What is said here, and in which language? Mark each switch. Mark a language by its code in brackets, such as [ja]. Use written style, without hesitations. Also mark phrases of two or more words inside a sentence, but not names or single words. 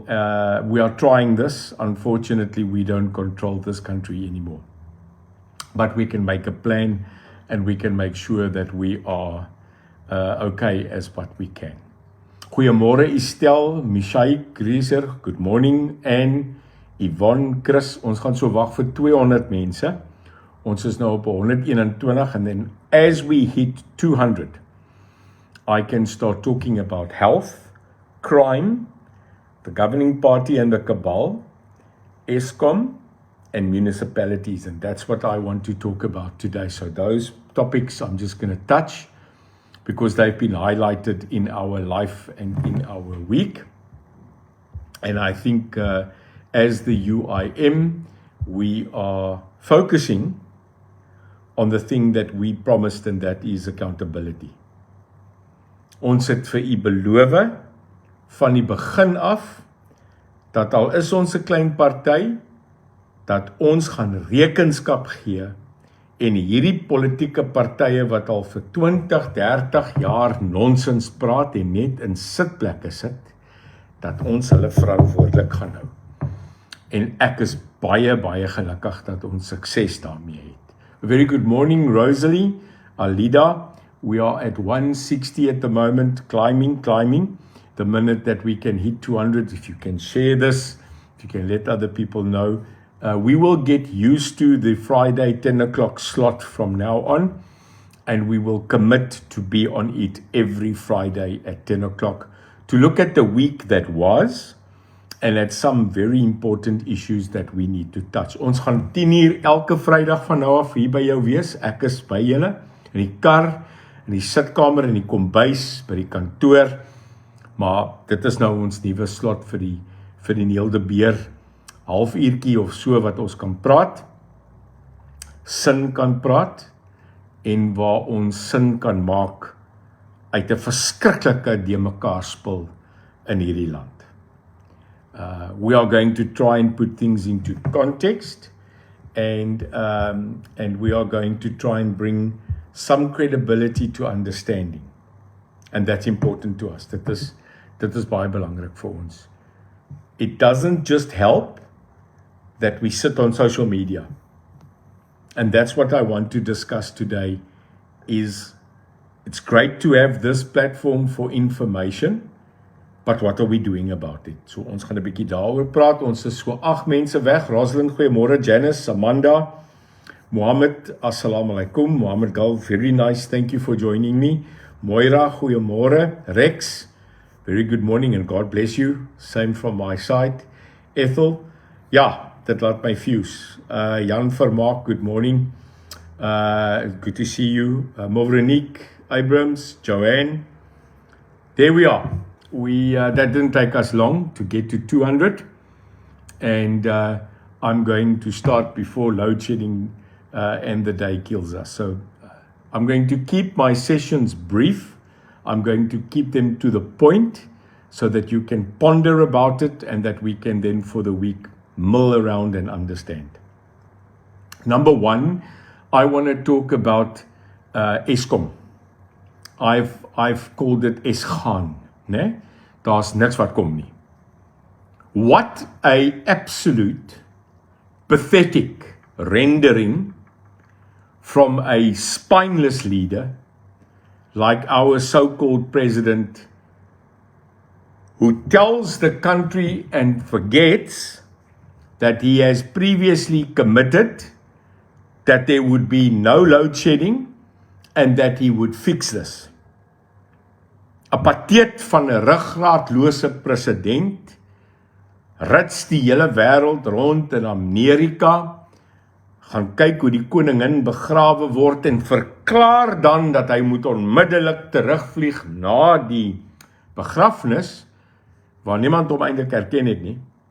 [en] We are trying this. Unfortunately, we don't control this country anymore. But we can make a plan and we can make sure that we are okay as what we can. Goeiemôre Estelle, Michai, Grieser, good morning. [af] En Yvonne, Chris, ons gaan so wag vir 200 mense. Ons is nou op [en] 121 and then as we hit 200, I can start talking about health, crime, the governing party and the cabal, Eskom, and municipalities. And that's what I want to talk about today. So those topics I'm just going to touch because they've been highlighted in our life and in our week. And I think as the UIM, we are focusing on the thing that we promised, and that is accountability. [af] Ons het vir u beloof van die begin af, dat al is ons 'n klein party, dat ons gaan rekenskap gee, en hierdie politieke partye wat al vir 20, 30 jaar nonsens praat en net in sitplekke sit, dat ons hulle verantwoordelik gaan hou. En ek is baie gelukkig dat ons sukses daarmee het. [en] A very good morning, Rosalie, Alida. We are at 160 at the moment, climbing. The minute that we can hit 200, if you can share this, if you can let other people know, we will get used to the Friday 10 o'clock slot from now on, and we will commit to be on it every Friday at 10 o'clock to look at the week that was, and at some very important issues that we need to touch. [af] Ons gaan 10 uur elke Vrydag van nou af hier by jou wees. Ek is by julle in die kar, in die sitkamer, in die kombuis, by die kantoor. Maar dit is nou ons nuwe slot vir die Neil de Beer halfuurtjie of so wat ons kan praat, sin kan praat en waar ons sin kan maak uit 'n verskriklike de mekaar spul in hierdie land. [en] We are going to try and put things into context, and we are going to try and bring some credibility to understanding, and that's important to us. [af] Dit is baie belangrik vir ons. [en] It doesn't just help that we sit on social media, and that's what I want to discuss today. Is it's great to have this platform for information, but what are we doing about it? [af] So ons gaan 'n bietjie daaroor praat. Ons is so 8 mense weg. Rosalind, goeiemôre. Janice, Amanda, Mohammed, [ar] السلام عليكم. [en] Mohammed Gal, very nice. Thank you for joining me. [af] Moira, goeiemôre. [en] Rex, very good morning and God bless you. Same from my side. [af] Ethel, ja, dit laat my fuse. [en] Jan Vermaak, good morning. Good to see you. Moveronique, Abrams, Joanne. There we are. That didn't take us long to get to 200, and I'm going to start before load shedding and the day kills us. So I'm going to keep my sessions brief. I'm going to keep them to the point so that you can ponder about it and that we can then for the week mull around and understand. Number one, I want to talk about Eskom. I've called it Esgaan, né? [af] Daar's niks wat kom nie. [en] What a absolute pathetic rendering from a spineless leader like our so-called president, who tells the country and forgets that he has previously committed that there would be no load shedding and that he would fix this. [af] 'n Pateet van 'n ruggraatlose president rits die hele wêreld rond in Amerika, gaan kyk hoe die koningin begrawe word en verklaar dan dat hy moet onmiddellik terugvlieg na die begrafnis, waar niemand hom eintlik herken het nie.